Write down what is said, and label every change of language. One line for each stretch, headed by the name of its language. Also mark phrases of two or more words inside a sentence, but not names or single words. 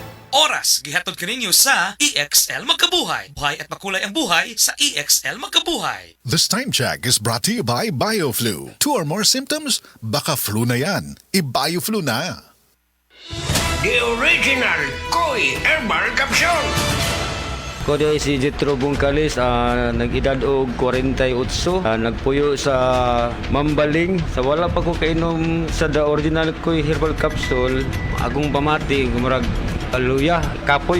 Cebuano: Oras gihatod kaninyo sa EXL Magkabuhay.
Filipino: Buhay at makulay ang buhay sa EXL Magkabuhay.
English: This time check is brought to you by BioFlu. 2 or more symptoms?
Filipino: Baka flu na yan. I-BioFlu na.
English: The original Koi Herbal Capsule.
Cebuano: Ko di si Jetro Bungkalis, nag-edad og 48, nagpuyo sa Mambaling. Sa wala pa ko kainom sa the original Koi Herbal Capsule, agong pamati, gumurag luya, kapoy.